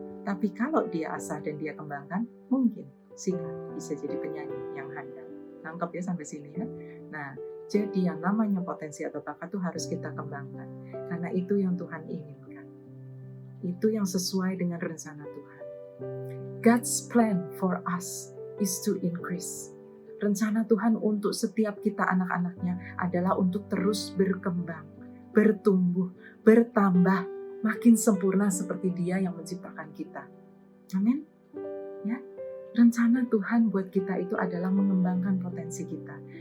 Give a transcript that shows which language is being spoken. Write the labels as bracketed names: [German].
[Indonesian] Tapi kalau dia asah dan dia kembangkan, mungkin si A bisa jadi penyanyi yang handal. Nangkep ya sampai sini ya. Nah, jadi yang namanya potensi atau bakat itu harus kita kembangkan. Karena itu yang Tuhan inginkan. Itu yang sesuai dengan rencana Tuhan. [English] God's plan for us is to increase. [Indonesian] Rencana Tuhan untuk setiap kita anak-anaknya adalah untuk terus berkembang, bertumbuh, bertambah, makin sempurna seperti Dia yang menciptakan kita. Amin. Ya, rencana Tuhan buat kita itu adalah mengembangkan potensi kita.